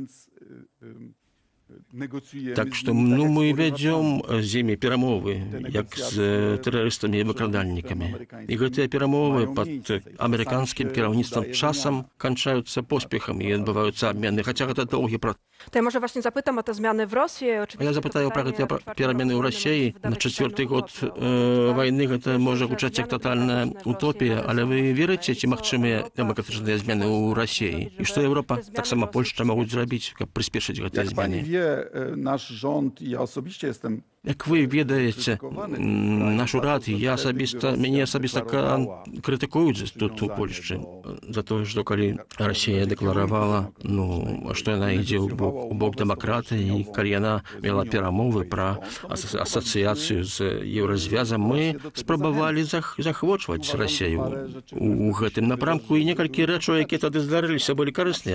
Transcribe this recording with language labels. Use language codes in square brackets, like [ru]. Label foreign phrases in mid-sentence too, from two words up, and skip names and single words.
[be] Так што мы вядзём з імі перамовы, як з тэрарыстамі і выкрадальнікамі. І гэтыя перамовы пад амерыканскім кіраўніцтвам часам канчаюцца поспехам і адбываюцца абмены, хаця гэта доўгі працэс. [pl] To ja może właśnie zapytam o te zmiany w Rosji. [be] Я запытаю пра гэтыя перамены ў Расіі. На 4-й год вайны гэта можа гучаць як татальная утопія, але вы верыце, ці магчымыя дэмакратычныя змены ў Расіі? І што Еўропа, таксама Польшча могуць зрабіць, каб прыспешыць гэтыя [pl] Jak pani [be] змены? [pl] wie, nasz rząd i ja osobiście jestem [be] Як вы ведаеце, наш урад, мяне асабіста крытыкуюць тут у Польшчы за тое, што калі Расія дэкларавала, што яна ідзе ў бок дэмакратыі, і калі яна вела перамовы пра асацыяцыю з Еўразвязам, мы спрабавалі захвочваць Расію у гэтым напрамку, і некалькі рэчаў, якія тады здарыліся, былі карысныя.